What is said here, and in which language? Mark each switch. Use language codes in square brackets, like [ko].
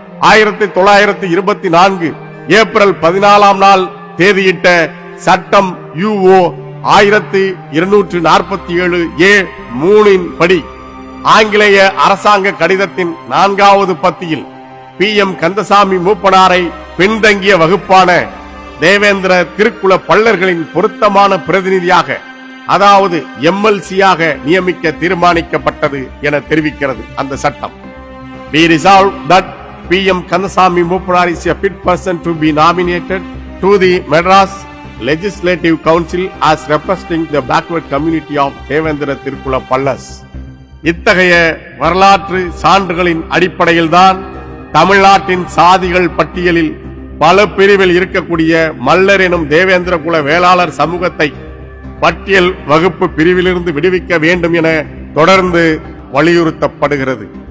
[ta] 1924 April 14 நாள் தேதியிட்ட சட்டம் UO 1247A3 படி ஆங்கிலேய அரசாங்க கடிதத்தின் 4வது பத்தியில் PM கந்தசாமி மூப்பனாரை பின்தங்கிய வகுப்பான தேவேந்திர திருக்குல பள்ளர்களின் பொருத்தமான பிரதிநிதியாக, அதாவது MLC-யாக நியமிக்க தீர்மானிக்கப்பட்டது என தெரிவிக்கிறது அந்த சட்டம். [en] We resolve that PM Kandasamy Moopanar is a fit person to be nominated to the Madras Legislative Council as representing the backward community of Devendra Tirukula Pallas. [ta] இத்தகைய வரலாற்று சான்றுகளின் அடிப்படையில்தான் தமிழ்நாட்டின் சாதிகள் பட்டியலில் பல பிரிவில் இருக்கக்கூடிய மல்லர் எனும் தேவேந்திர குல வேளாளர் சமூகத்தை பட்டியல் வகுப்பு பிரிவிலிருந்து விடுவிக்க வேண்டும் என தொடர்ந்து வலியுறுத்தப்படுகிறது.